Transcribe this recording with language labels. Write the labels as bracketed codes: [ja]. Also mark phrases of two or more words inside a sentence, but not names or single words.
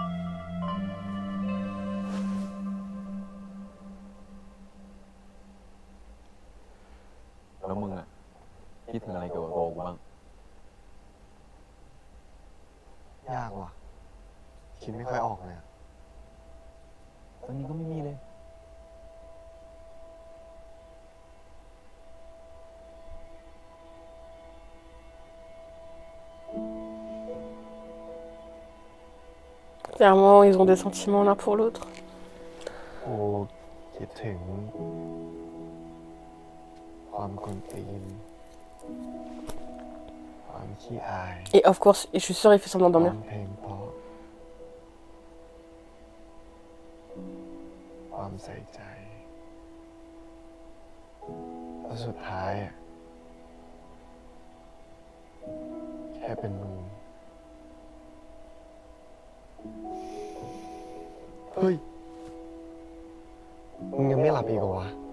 [th] Oh, แล้วมึงอะคิดถึงอะไรเกี่ยวกับโกกูบ้างยากว่ะคิดไม่ค่อยออกเลยตอนนี้ก็ไม่มีเลย [fr] Clairement, ils ont des sentiments l'un pour l'autre. [th] กูคิดถึงความกวนตีนความขี้อาย [fr] Et [en] of course, [fr] et je suis sûre, il fait semblant de [th] ร้อ [fr] dormir. [th] งเพลงเพราะความใส่ใจแล้วสุดท้ายอะแค่เป็นมึงเฮ้ย มึงยังไม่หลับอีกเหรอวะ